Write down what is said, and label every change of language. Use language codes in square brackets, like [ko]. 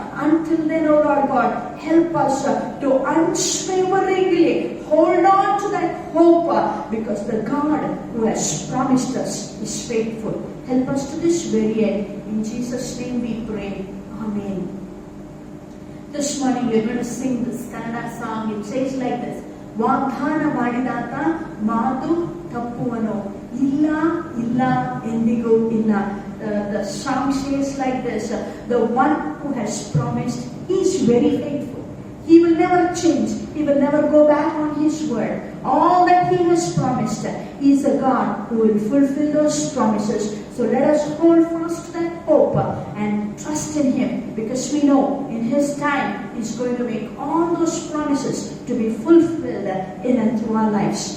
[en] Until then, O Lord God, help us to unswaveringly hold on to that hope, because the God who has promised us is faithful. Help us to this very end. In Jesus' name we pray. Amen. This morning we're going to sing this Kannada song. It says like this. [kn] ವಾಗ್ದಾನ ಮಾಡಿದಾತ ಮಾತು ತಪ್ಪುವನು, ಇಲ್ಲ ಇಲ್ಲ ಎಂದಿಗೂ ಇಲ್ಲ. [en] The song says like this, the one who has promised, he is very faithful. He will never change. He will never go back on his word. All that he has promised, he is a God who will fulfill those promises. So let us hold fast to that hope and trust in him, because we know in his time he's going to make all those promises to be fulfilled in and through our lives.